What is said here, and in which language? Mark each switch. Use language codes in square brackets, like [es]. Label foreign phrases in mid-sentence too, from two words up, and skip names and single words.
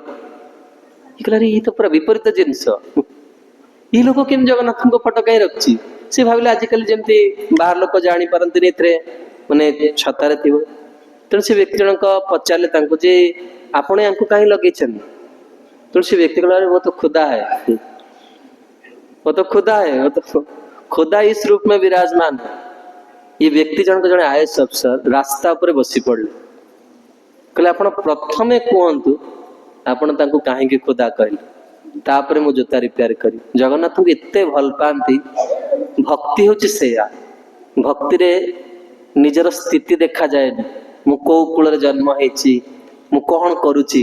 [or] କହିଲେ ଇଏ ତ ପୁରା ବିପରୀତ ଜିନିଷ, ଏଇ ଲୋକ କେମିତି ଜଗନ୍ନାଥଙ୍କ ଫଟୋ କାହିଁ ରଖିଛି? ସେ ଭାବିଲେ ଆଜିକାଲି ଯେମିତି ବାହାର ଲୋକ ଜାଣିପାରନ୍ତିନି ଏଥିରେ ମାନେ ଛତାରେ ଥିବ। ତେଣୁ ସେ ବ୍ୟକ୍ତି ଜଣକ ପଚାରିଲେ ତାଙ୍କୁ ଯେ ଆପଣ ୟାଙ୍କୁ କାହିଁ ଲଗେଇଛନ୍ତି? ତେଣୁ ସେ ବ୍ୟକ୍ତି କହିଲା [hi] वो तो खुदा है, वो तो खुदा है, वो तो खुदा इस रूप में विराजमान है। [or] ଏ ବ୍ୟକ୍ତି ଜଣକ ଜଣେ IAS ଅଫିସର ରାସ୍ତା ଉପରେ ବସି ପଡିଲେ। କହିଲେ ଆପଣ ପ୍ରଥମେ କୁହନ୍ତୁ ଆପଣ ତାଙ୍କୁ କାହିଁକି ଖୁଦା କହିଲେ, ତାପରେ ମୁଁ ଜୋତା ରିପେୟାର କରିବି। ଜଗନ୍ନାଥଙ୍କୁ ଏତେ ଭଲ ପାଆନ୍ତି। ଭକ୍ତି ହଉଛି ସେଇଆ। ଭକ୍ତିରେ ନିଜର ସ୍ଥିତି ଦେଖାଯାଏନି, ମୁଁ କୋଉ କୂଳରେ ଜନ୍ମ ହେଇଛି, ମୁଁ କଣ କରୁଛି।